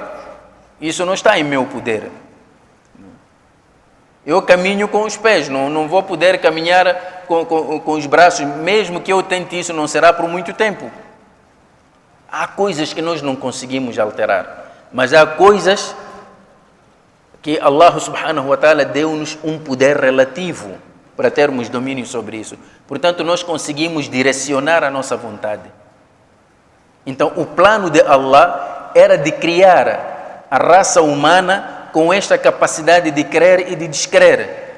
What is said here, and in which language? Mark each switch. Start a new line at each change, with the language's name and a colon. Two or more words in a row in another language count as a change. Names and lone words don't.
Portuguese: Isso não está em meu poder. Eu caminho com os pés, não vou poder caminhar com os braços, mesmo que eu tente isso, não será por muito tempo. Há coisas que nós não conseguimos alterar, mas há coisas que Allah
Arabic: سبحانه وتعالى
Portuguese: deu-nos um poder relativo para termos domínio sobre isso. Portanto, nós conseguimos direcionar a nossa vontade. Então, o plano de Allah era de criar a raça humana com esta capacidade de crer e de descrer.